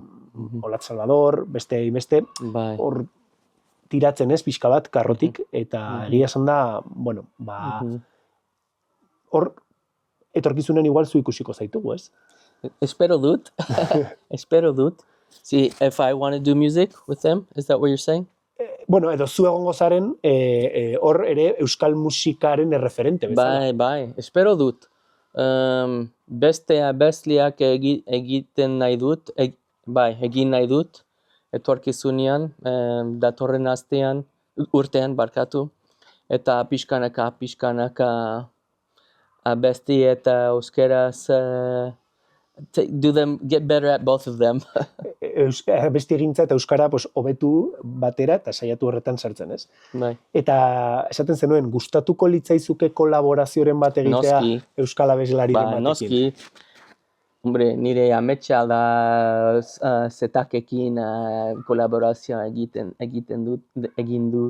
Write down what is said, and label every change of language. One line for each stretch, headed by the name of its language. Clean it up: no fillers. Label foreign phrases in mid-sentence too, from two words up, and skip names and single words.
Basque: Olat Salvador, beste, Bai. hor tiratzen ez, pixka bat, karrotik, eta egia esan da, hor, etorkizunen igual zu ikusiko zaitugu, ez? Espero dut. Espero dut.
English: See, if I want to do music with them, is that what you're saying?
Basque: Bueno, edo zu egongo zaren, hor ere euskal musikaren erreferente bezala. Bai, espero dut. Beste abestliak egiten nahi dut, egin nahi dut, etorkizunean, datorren urtean barkatu, eta pixkanaka abesti eta euskeraz
English: get better at both of them.
Basque: Beste egintza eta euskara hobetu batera eta saiatu horretan sartzen, ez? Bai. Eta esaten zenuen, gustatuko litzaizuke kolaborazioren bat egitea Noski. euskal abeslariren batekin? Noski. Hombre, nire ametsa da zetakekin kolaborazioa egin du.